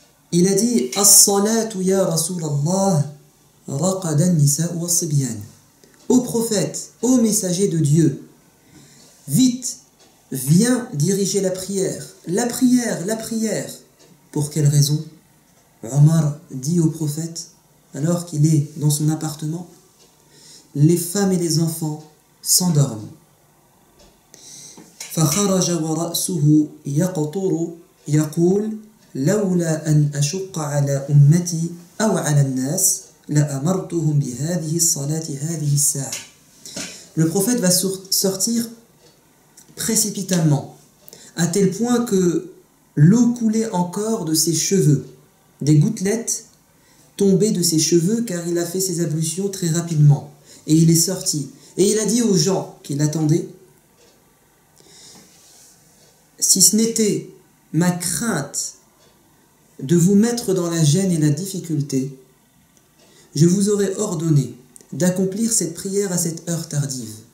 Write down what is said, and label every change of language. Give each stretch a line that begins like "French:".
French: Il a dit «
Arabic: As-salatu ya Rasulallah, raqadan nisa'u was-sibyan
French: » Ô prophète, ô messager de Dieu, vite, viens diriger la prière. La prière, la prière. Pour quelle raison? Omar dit au prophète, alors qu'il est dans son appartement, les femmes et les enfants s'endorment.
Arabic: فخرج ورأسه يقطر يقول لولا أن أشق على أمتي أو على الناس لأمرتهم بهذه الصلاة هذه الساعة.
French: Le prophète va sortir précipitamment, à tel point que l'eau coulait encore de ses cheveux. Des gouttelettes tombaient de ses cheveux car il a fait ses ablutions très rapidement. Et il est sorti. Et il a dit aux gens qui l'attendaient, si ce n'était ma crainte de vous mettre dans la gêne et la difficulté, je vous aurais ordonné d'accomplir cette prière à cette heure tardive.